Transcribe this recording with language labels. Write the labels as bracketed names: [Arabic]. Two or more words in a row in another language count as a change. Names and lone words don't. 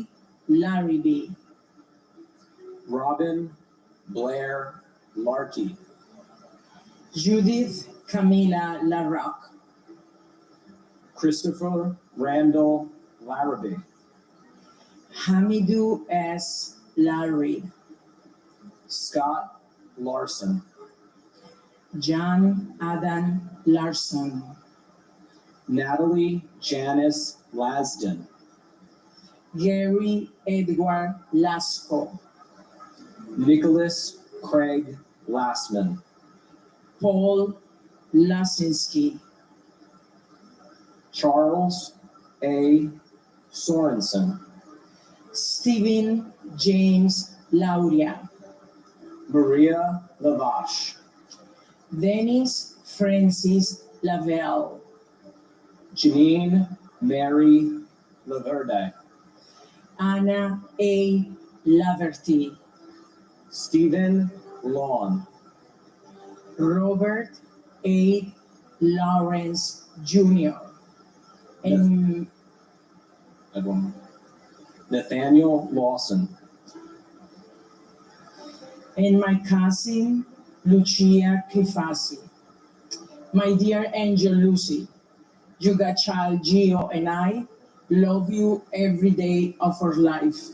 [English] Larrabee, Robin Blair Larkey, Judith Camila LaRoque, Christopher Randall Larrabee, Hamidou S. Larry, Scott Larson, John Adam Larson, Natalie Janice Lasden, Gary Edward Lasco, Nicholas Craig Lassman, Paul Lasinski, Charles A. Sorensen, Stephen James Lauria, Maria Lavache, Dennis Francis Lavelle, Janine Mary Laverde, Anna A. Laverty, Stephen Lawn, Robert A. Lawrence Jr., and Nathaniel Lawson, and my cousin Lucia Kifasi. My dear Angel Lucy, you got child Gio and I love you every day of our life.